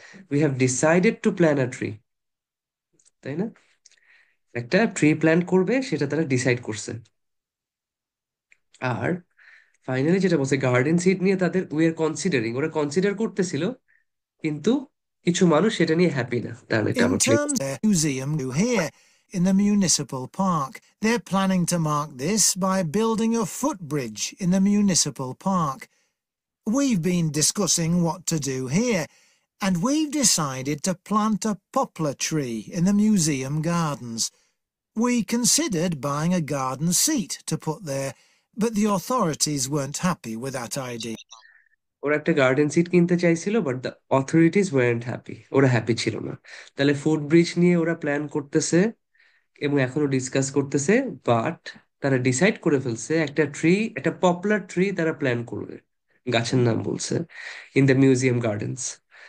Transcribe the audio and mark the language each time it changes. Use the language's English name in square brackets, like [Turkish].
[English] we have decided to plant a tree, [Bangla] তাই না? একটা ট্রি প্ল্যান করবে সেটা তারা ডিসাইড করছে। আর ফাইনালি যেটা বলছে গার্ডেন সিট নিয়ে তাদের [English] we are considering, [Bangla] ওরা কনসিডার করতেছিল, কিন্তু কিছু মানুষ সেটা নিয়ে হ্যাপি না। তাহলে এটা [English] In [Bangla] আবার play [English] terms of the museum here in the municipal park, they're planning to mark this by building a footbridge in the municipal park. We've been discussing what to do here, and we've decided to plant a poplar tree in the museum gardens. We considered buying a garden seat to put there, but the authorities weren't happy with that idea. [Bangla] ওরা একটা garden seat কিনতে চাইছিল, [English] but the authorities weren't happy, [Bangla] ওরা happy ছিল না। তাহলে food bridge নিয়ে ওরা প্ল্যান করতেছে এবং এখনো ডিসকাস করতেছে, বাট তারা ডিসাইড করে ফেলছে একটা ট্রি, একটা পপুলার ট্রি তারা প্ল্যান করবে, গাছের নাম বলছে, [English] In the museum gardens.